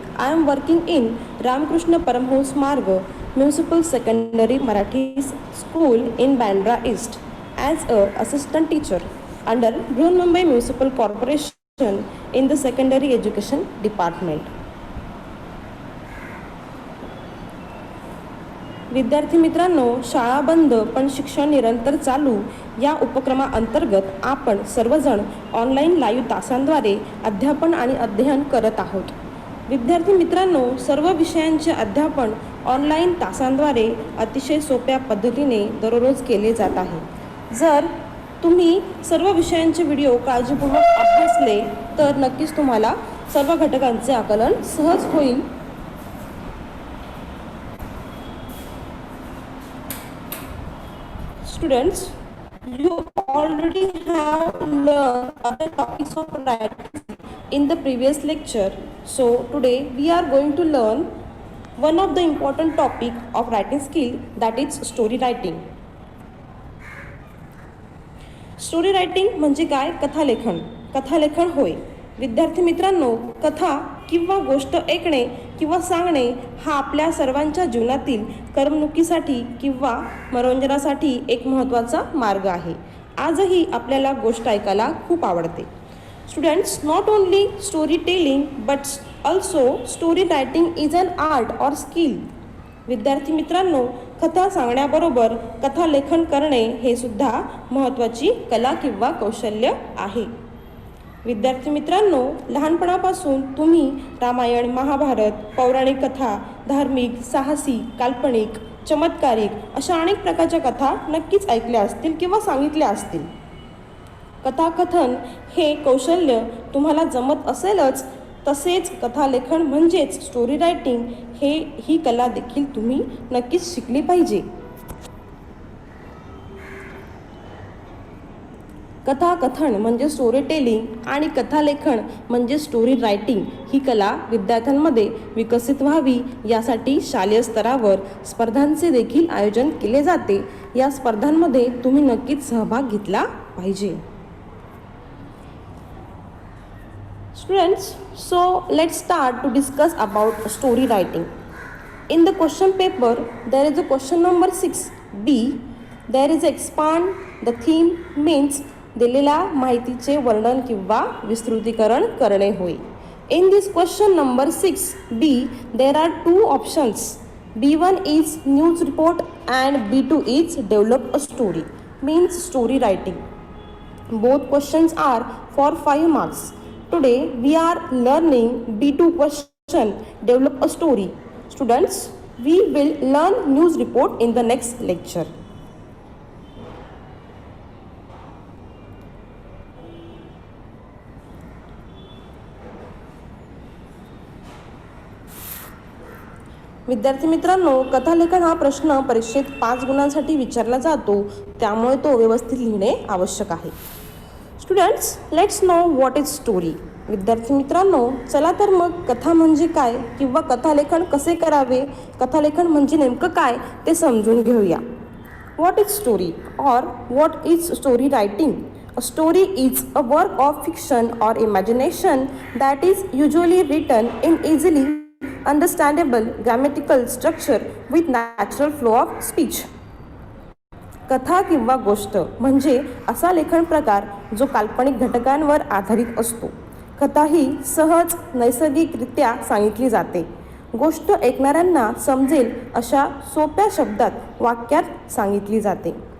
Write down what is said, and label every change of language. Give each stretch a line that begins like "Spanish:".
English: I am working in Ramakrishna Paramhans Marg Municipal Secondary Marathi School in Bandra East as a assistant teacher under Brihanmumbai Municipal Corporation in the Secondary Education Department.
Marathi: विद्यार्थी मित्रांनो, शाळा बंद पण शिक्षण निरंतर चालू या उपक्रमाअंतर्गत आपण सर्वजण ऑनलाईन लाईव्ह तासांद्वारे अध्यापन आणि अध्ययन करत आहोत. विद्यार्थी मित्रांनो, सर्व विषयांचे अध्यापन ऑनलाईन तासांद्वारे अतिशय सोप्या पद्धतीने दररोज केले जात आहे. जर तुम्ही सर्व विषयांचे व्हिडिओ काळजीपूर्वक अभ्यासले तर नक्कीच तुम्हाला सर्व घटकांचे आकलन सहज होईल.
English: Students, you already have learned other topics of writing in the previous lecture. So today we are going to learn one of the important topic of writing skill, that is story writing.
Marathi: Story writing म्हणजे काय? कथालेखन. कथालेखन होय. विद्यार्थी मित्रांनो, कथा किंवा गोष्ट ऐकणे किंवा सांगणे हा आपल्या सर्वांच्या जीवनातील करमणुकीसाठी किंवा मनोरंजनासाठी एक महत्त्वाचा मार्ग आहे. आजही आपल्याला गोष्ट ऐकायला खूप आवडते.
English: Students, not only story telling but also story writing is an art or skill.
Marathi: विद्यार्थी मित्रांनो, कथा सांगण्याबरोबर कथा लेखन करणे हे सुद्धा महत्त्वाची कला किंवा कौशल्य आहे. विद्यार्थी मित्रांनो, लहानपणापासून तुम्ही रामायण, महाभारत, पौराणिक कथा, धार्मिक, साहसी, काल्पनिक, चमत्कारिक अशा अनेक प्रकारच्या कथा नक्कीच ऐकल्या असतील किंवा सांगितल्या असतील. कथाकथन हे कौशल्य तुम्हाला जमत असेलच, तसेच कथालेखन म्हणजेच स्टोरी रायटिंग ही कला देखील तुम्ही नक्कीच शिकली पाहिजे. कथाकथन म्हणजे स्टोरी टेलिंग आणि कथालेखन म्हणजे स्टोरी रायटिंग ही कला विद्यार्थ्यांमध्ये विकसित व्हावी यासाठी शालेय स्तरावर स्पर्धांचे देखील आयोजन केले जाते. या स्पर्धांमध्ये तुम्ही नक्कीच सहभाग घेतला पाहिजे.
English: Students, so let's start to discuss about story writing. In the question paper, there is a question number 6B. There is expand the theme means
Marathi: दिलेल्या माहितीचे वर्णन किंवा विस्तृतीकरण करणे होय.
English: In this question number 6B, there are two options. B1 is news report and B2 is develop a story, means story writing. Both questions are for 5 marks. Today we are learning B2 question, develop a story. Students, we will learn news report in the next lecture.
Marathi: विद्यार्थी मित्रांनो, कथालेखन हा प्रश्न परीक्षेत 5 गुणांसाठी विचारला जातो, त्यामुळे तो व्यवस्थित लिहिणे आवश्यक आहे.
English: Students, let's know what is story.
Marathi: विद्यार्थी मित्रांनो, चला तर मग कथा म्हणजे काय किंवा कथालेखन कसे करावे, कथालेखन म्हणजे नेमकं काय ते समजून घेऊया.
English: What is story or what is story writing? A story is a work of fiction or imagination that is usually written in easily understandable grammatical structure with natural flow of speech.
Marathi: कथा किंवा गोष्ट म्हणजे असा लेखन प्रकार जो काल्पनिक घटकांवर आधारित असतो. कथा ही सहज नैसर्गिकरित्या सांगितली जाते. गोष्ट ऐकणाऱ्यांना समजेल अशा सोप्या शब्दात वाक्यात सांगितली जाते.